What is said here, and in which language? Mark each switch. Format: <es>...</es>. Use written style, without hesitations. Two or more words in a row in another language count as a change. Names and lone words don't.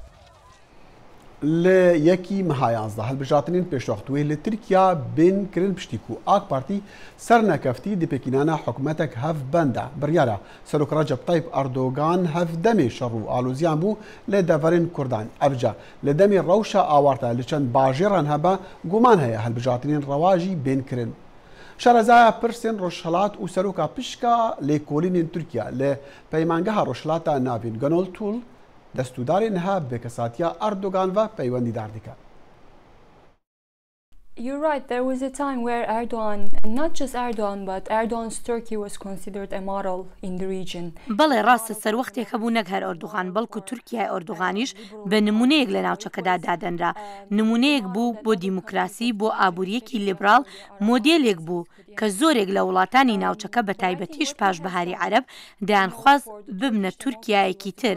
<ku>لە یەکی مەها 11 هەڵبژاتنین پێشوەختوێ لە تورکیا بین کردن پشتیک و ئاک پارتی سەر نەکەفتی دپێکینانە حکوومەتێک هەف بەندە بڕیارە سەرۆک ڕەجەب تایب ئەردۆگان هەف دەمێ شەڕ و ئالۆزیان بوو لە دەڤەرین کوردان ئەبجا لە دەمی ڕەوشە ئاوارتە لە چەند باژێڕان هەبە گومان هەیە هەڵبژاتنین ڕەواژی بینکردن. شارەزایە پرسێن ڕۆژهەڵات و سەرۆکا پشکا لێکۆڵینên تورکیا لە پەیمانگەها ڕۆژهەڵاتە ناوین گەنۆڵ توول دەستوردارێن ها بێکەساتیە ئەردۆگان و پەیوەندیدار دکات.</ku> <en>You're right. There was a time where Erdogan, not just Erdogan, but Erdogan's Turkey was considered a model in the region.</en> <ckb>بەڵێ ڕاستە سەروەختێک هەبوو نەک هەر ئەردوغان بەڵکو تورکیای ئەردوغانیش بە نمونەیەک لە ناوچەکەدا دادەنرا. نمونەیەک بوو بۆ دیموکراسی، بۆ ئابوووریەکی لیبرال، مۆدێلێک بوو کە زۆرێک لە وڵاتانی ناوچەکە بە تایبەتیش پاش بەهاری عەرەب دەیانخواست ببنە تورکیایەکی تر.</ckb>